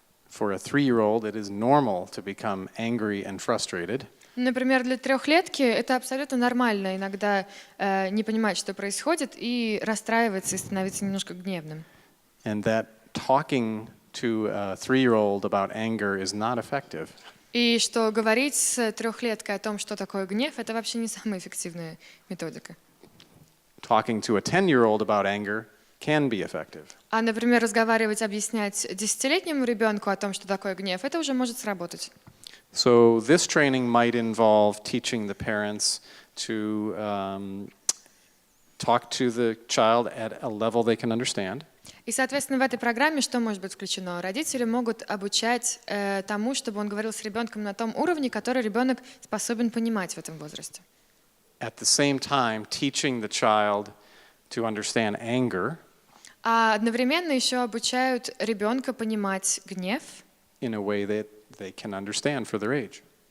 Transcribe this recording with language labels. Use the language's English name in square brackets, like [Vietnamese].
[English] For a 3-year-old, it is normal to become angry and frustrated. [Russian] Например, для трехлетки это абсолютно нормально иногда не понимать, что происходит, и расстраиваться, и становиться немножко гневным. [English] And that talking to a 3-year-old about anger is not effective. [Russian] И что говорить с трехлеткой о том, что такое гнев, это вообще не самая эффективная методика. [English] Talking to a 10-year-old about anger can be effective. [Russian] А, например, разговаривать, объяснять 10-летнему ребенку о том, что такое гнев, это уже может сработать. [English] So this training might involve teaching the parents to talk to the child at a level they can understand. [Russian] И, соответственно, в этой программе что может быть включено? Родители могут обучать тому, чтобы он говорил с ребенком на том уровне, который ребенок способен понимать в этом возрасте. [English] At the same time, teaching the child to understand anger [Russian] А одновременно еще обучают ребенка понимать гнев [English] in a way that they can understand for their age.